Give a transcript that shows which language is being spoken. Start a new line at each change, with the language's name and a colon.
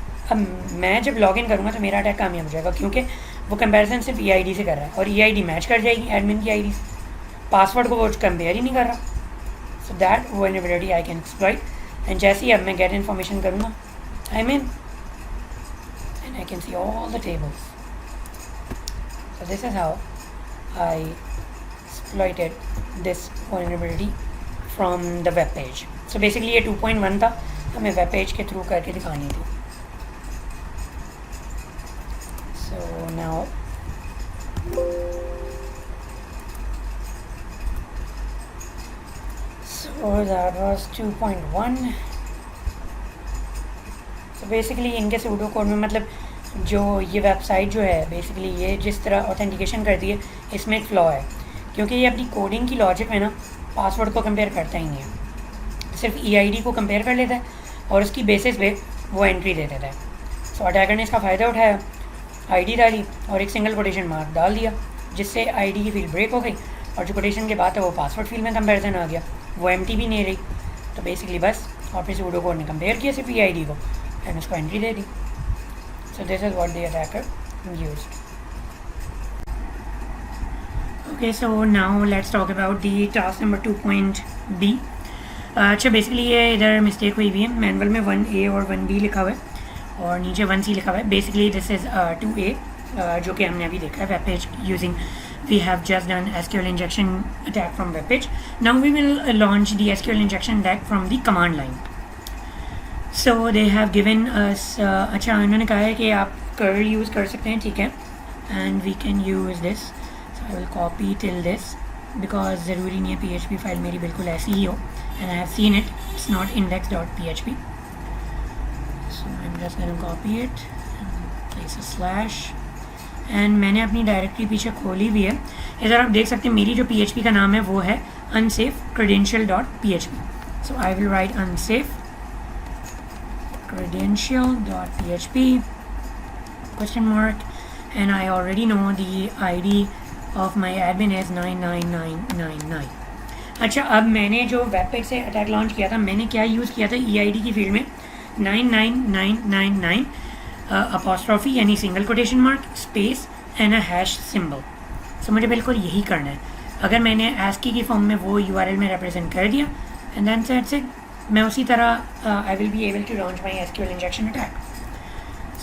Hindi: अब मैं जब लॉगिन करूँगा तो मेरा अटैक कामयाब हो जाएगा, क्योंकि वो कंपैरिजन सिर्फ EID से कर रहा है और EID मैच कर जाएगी एडमिन की ID से. पासवर्ड को वो कंपेयर ही नहीं कर रहा.
English: So that vulnerability I can exploit. And जैसे ही अब मैं गेट इन्फॉर्मेशन करूँगा, I mean, and I can see all the tables. So this is how I exploited this vulnerability from the web page.
Hindi: So basically ये 2.1 था, हमें web page के through करके दिखानी थी.
English: So now So that was 2.1.
Hindi: So basically इनके pseudo code में मतलब जो ये वेबसाइट जो है बेसिकली ये जिस तरह ऑथेंटिकेशन करती है इसमें एक फ्लॉ है, क्योंकि ये अपनी कोडिंग की लॉजिक में ना पासवर्ड को कंपेयर करता ही नहीं है, सिर्फ EID को कंपेयर कर लेता है और उसकी बेसिस पे वो एंट्री दे देता है. सो अटैकर ने इसका फ़ायदा उठाया, ID डाली और एक सिंगल कोटेशन मार्क डाल दिया, जिससे ID की फील्ड ब्रेक हो गई और जो कोटेशन के बाद है वो पासवर्ड फील्ड में कंपेरिजन आ गया, वो एम्प्टी भी नहीं रही. तो बेसिकली बस और फिर सूडो कोड ने कंपेयर किया सिर्फ EID को एंड उसको entry दे the.
English: So this is what the attacker used. Okay, so now let's talk about the task number 2.B.
Hindi: अच्छा बेसिकली ये इधर मिस्टेक हुई हुई है, मैनुअल में 1A और 1B लिखा हुआ है और नीचे 1C लिखा हुआ है.
English: basically this is 2A
Hindi: जो कि हमने अभी देखा है,
English: Web page using we have just done SQL injection attack from web page. Now we will launch the SQL injection attack from the command line. So they have given us
Hindi: अच्छा उन्होंने कहा है कि आप curl यूज़ कर सकते हैं, ठीक है,
English: and we can use this. So I will copy till this because
Hindi: ज़रूरी नहीं है PHP फाइल मेरी बिल्कुल ऐसी ही हो,
English: and I have seen it, it's not index.php. So I'm just going to copy it and place a slash.
Hindi: And मैंने अपनी directory पीछे खोली भी है. इधर आप देख सकते हैं मेरी जो PHP का नाम है वो है unsafe credential.php.
English: So I will write unsafe credential.php question mark and I already know the ID of my admin is 99999.
Hindi: अच्छा, अब मैंने जो वेब पेज से अटैक लॉन्च किया था मैंने क्या यूज़ किया था, EID की फील्ड में 99999 अपॉस्ट्रॉफी यानी single quotation mark space and a hash symbol. सो मुझे बिल्कुल यही करना है. अगर मैंने ASCII की फॉर्म में वो URL में रिप्रेजेंट कर दिया एंड देन सेट्स इट, मैं उसी तरह
English: I will be able to launch my SQL injection attack.